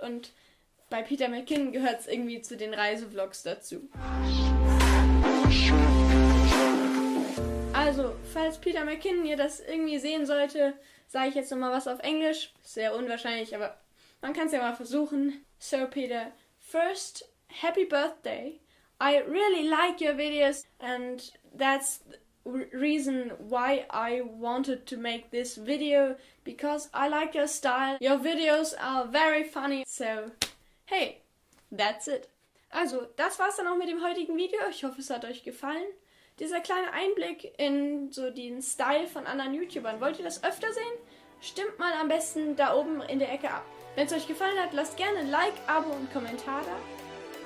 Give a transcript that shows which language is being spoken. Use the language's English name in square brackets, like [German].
[German] Und bei Peter McKinnon gehört es irgendwie zu den Reisevlogs dazu. Also, falls Peter McKinnon ihr das irgendwie sehen sollte, sage ich jetzt nochmal was auf Englisch. Sehr unwahrscheinlich, aber man kann es ja mal versuchen. [English] So Peter, first, happy birthday. I really like your videos and that's the reason why I wanted to make this video, because I like your style. Your videos are very funny. So, hey, that's it. [German] Also, das war's dann auch mit dem heutigen Video. Ich hoffe, es hat euch gefallen. Dieser kleine Einblick in so den Style von anderen YouTubern. Wollt ihr das öfter sehen? Stimmt mal am besten da oben in der Ecke ab. Wenn es euch gefallen hat, lasst gerne ein Like, Abo und Kommentar da.